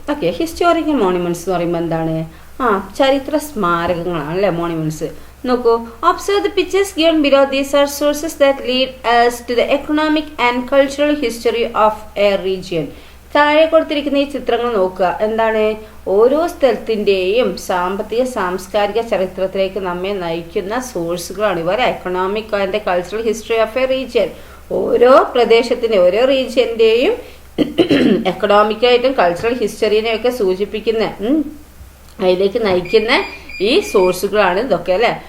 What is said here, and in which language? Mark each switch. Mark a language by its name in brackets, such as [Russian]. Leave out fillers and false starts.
[Malayalam] Okay, historical monuments എന്ന് പറയുമ്പോൾ എന്താണ്? ചരിത്ര സ്മാരകങ്ങളാണ് അല്ലേ മോണിമെന്റ്സ്. [English] നോക്കൂ, observe the pictures given below. These are sources that lead us to the economic and cultural history of a region. [Malayalam] താഴെ കൊടുത്തിരിക്കുന്ന ഈ ചിത്രങ്ങൾ നോക്കുക. എന്താണ്? ഓരോ സ്ഥലത്തിൻ്റെയും സാമ്പത്തിക സാംസ്കാരിക ചരിത്രത്തിലേക്ക് നമ്മെ നയിക്കുന്ന സോഴ്സുകളാണ് ഇവ. [English] Economic and cultural history of a region. [Malayalam] ഓരോ പ്രദേശത്തിൻ്റെ ഓരോ റീജിയൻ്റെയും എക്കണോമിക്കായിട്ടും കൾച്ചറൽ ഹിസ്റ്ററിനെയൊക്കെ സൂചിപ്പിക്കുന്ന അതിലേക്ക് നയിക്കുന്ന ഈ സോഴ്സുകളാണ് ഇതൊക്കെ അല്ലേ.